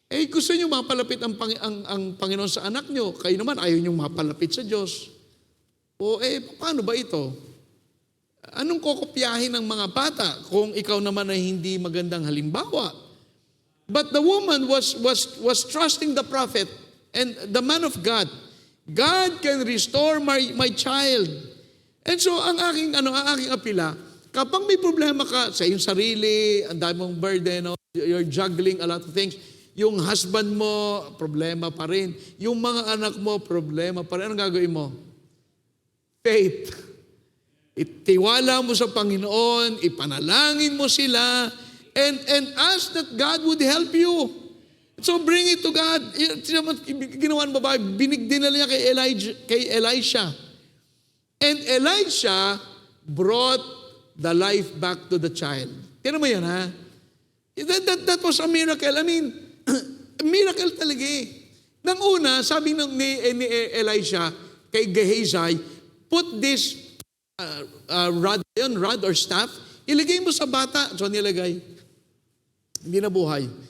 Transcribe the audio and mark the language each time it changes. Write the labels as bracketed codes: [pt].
[tl] Gusto nyo mapalapit ang Panginoon sa anak nyo. Kayo naman, ayaw nyo mapalapit sa Diyos. Paano ba ito? Anong kokopyahin ng mga bata kung ikaw naman ay hindi magandang halimbawa? [en] But the woman was trusting the prophet and the man of God. God can restore my child. And so, [tl] ang aking apila, kapag may problema ka sa iyong sarili, ang dami mong burden, [en] you're juggling a lot of things, [tl] yung husband mo, problema pa rin. Yung mga anak mo, problema pa rin. Anong gagawin mo? Faith. Itiwala mo sa Panginoon, ipanalangin mo sila, [en] and ask that God would help you. So bring it to God. [tl] Ginawa ng babae, dinala niya kay Elisha. [en] And Elisha brought the life back to the child. [tl] Tignan mo yan, ha? [en] That was a miracle. I mean, miracle [tl] talaga eh. Nang una, sabi ni Elisha kay Gehazi, [en] put this rod or staff, [tl] ilagay mo sa bata. So nilagay. Hindi na buhay.